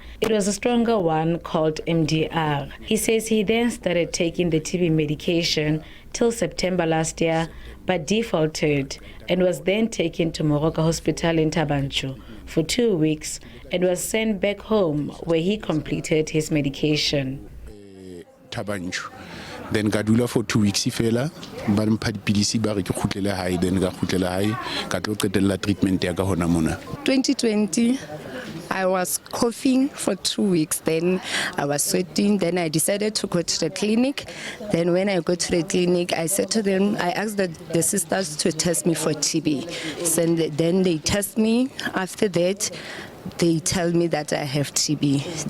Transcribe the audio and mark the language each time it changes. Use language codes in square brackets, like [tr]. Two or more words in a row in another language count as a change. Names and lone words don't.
[en] It was a stronger one called MDR. He says he then started taking the TB medication till September last year, but defaulted and was then taken to Moqhaka Hospital in Tabanchu for 2 weeks and was sent back home where he completed his medication. Tabanchu. Then Gadula for 2 weeks [st] fela ba mpha dipidisi ba re ke khutlele hae, then ka khutlela hae ka tlo qetella treatment ya ka hona mona. [en] 2020 I was coughing for 2 weeks, then I was sweating, then I decided to go to the clinic. Then when I go to the clinic, I said to them, I asked the sisters to test me for TB. So then they test me. After that, they tell me that I have TB.